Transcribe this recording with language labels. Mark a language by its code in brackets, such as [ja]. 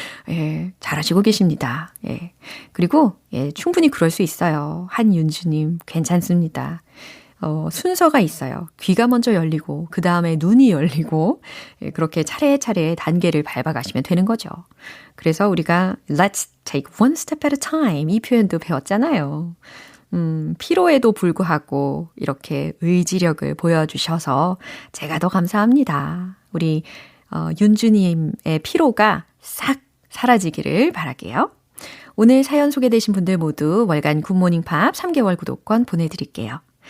[ko] 예, 잘하시고 계십니다. 예. 그리고 충분히 그럴 수 있어요. 한윤주님 괜찮습니다. 순서가 있어요. 귀가 먼저 열리고 그 다음에 눈이 열리고 그렇게 차례차례 단계를 밟아가시면 되는 거죠. 그래서 우리가 [en] Let's take one step at a time [ko] 이 표현도 배웠잖아요. 피로에도 불구하고 이렇게 의지력을 보여주셔서 제가 더 감사합니다. 우리 윤주님의 피로가 싹 사라지기를 바랄게요. 오늘 사연 소개되신 분들 모두 월간 굿모닝 팝 3개월 구독권 보내드릴게요.